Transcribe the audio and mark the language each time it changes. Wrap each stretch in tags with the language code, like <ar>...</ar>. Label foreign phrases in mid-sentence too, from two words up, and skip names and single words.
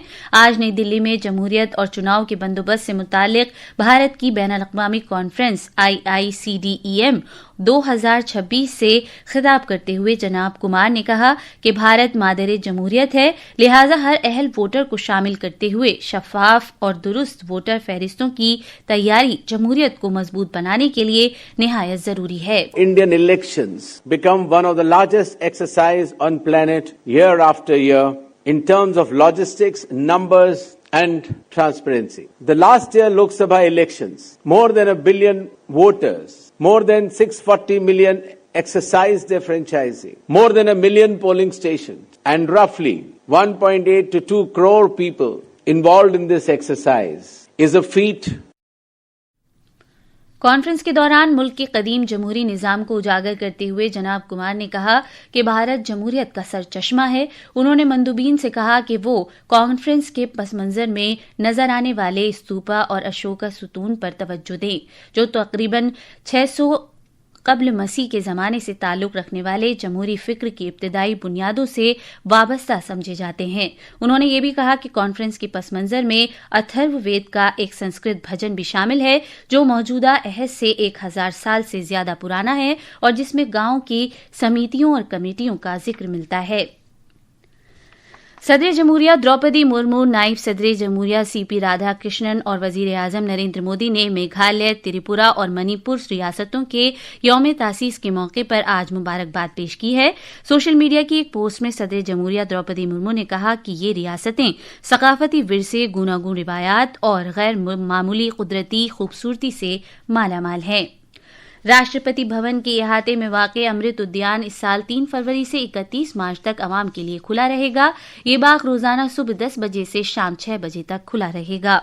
<ur>آج نئی دلی میں جمہوریت اور چناؤ کے بندوبست سے متعلق بھارت کی بین الاقوامی کانفرنس IICDEM 2026 سے خطاب کرتے ہوئے جناب کمار نے کہا کہ بھارت مادر جمہوریت ہے، لہذا ہر اہل ووٹر کو شامل کرتے ہوئے شفاف اور درست ووٹر فہرستوں کی تیاری جمہوریت کو مضبوط بنانے کے لیے نہایت ضروری ہے.</ur> <en>Indian elections become one of the largest exercise on planet year after year in terms of logistics, numbers and transparency. The last year Lok Sabha elections, more than 1 billion voters, more than 640 million exercised their franchising, more than 1 million polling stations, and roughly 1.8 to 2 crore people involved in this exercise is a feat.</en> <ur>کانفرنس کے دوران ملک کے قدیم جمہوری نظام کو اجاگر کرتے ہوئے جناب کمار نے کہا کہ بھارت جمہوریت کا سر چشمہ ہے. انہوں نے مندوبین سے کہا کہ وہ کانفرنس کے پس منظر میں نظر آنے والے استوپا اور اشوکا ستون پر توجہ دیں جو تقریباً 600 قبل مسیح کے زمانے سے تعلق رکھنے والے جمہوری فکر کی ابتدائی بنیادوں سے وابستہ سمجھے جاتے ہیں. انہوں نے یہ بھی کہا کہ کانفرنس کے پس منظر میں اتھرو وید کا ایک سنسکرت بھجن بھی شامل ہے جو موجودہ عہد سے 1000 سال سے زیادہ پرانا ہے اور جس میں گاؤں کی سمیتیوں اور کمیٹیوں کا ذکر ملتا ہے. صدر جمہوریہ دروپدی مرمو، نائب صدر جمہوریہ CP رادھا کرشنن اور وزیر اعظم نریندر مودی نے میگھالیہ، تریپورہ اور منی پور ریاستوں کے یوم تاسیس کے موقع پر آج مبارکباد پیش کی ہے. سوشل میڈیا کی ایک پوسٹ میں صدر جمہوریہ دروپدی مرمو نے کہا کہ یہ ریاستیں ثقافتی ورثے، گوناگون روایات اور غیر معمولی قدرتی خوبصورتی سے مالا مال ہیں. راشٹرپتی بھون کے احاطے میں واقع امرت ادیان اس سال 3 فروری سے 31 مارچ تک عوام کے لیے کھلا رہے گا. یہ باغ روزانہ صبح 10 بجے سے شام 6 بجے تک کھلا رہے گا.</ur>